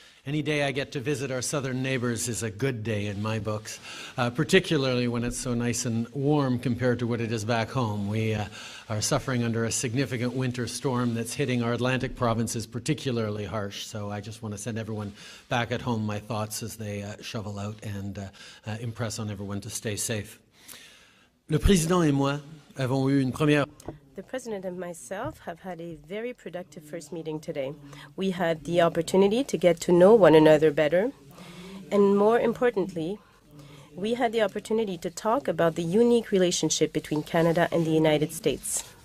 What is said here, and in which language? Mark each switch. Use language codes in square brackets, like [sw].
[en] Any day I get to visit our southern neighbors is a good day in my books, particularly when it's so nice and warm compared to what it is back home. We are suffering under a significant winter storm that's hitting our Atlantic provinces particularly harsh, so I just want to send everyone back at home my thoughts as they shovel out and impress on everyone to stay safe. [fr] Le président et moi avons eu une première... [en] The President and myself have had a very productive first meeting today. We had the opportunity to get to know one another better, and more importantly, we had the opportunity to talk about the unique relationship between Canada and the United States.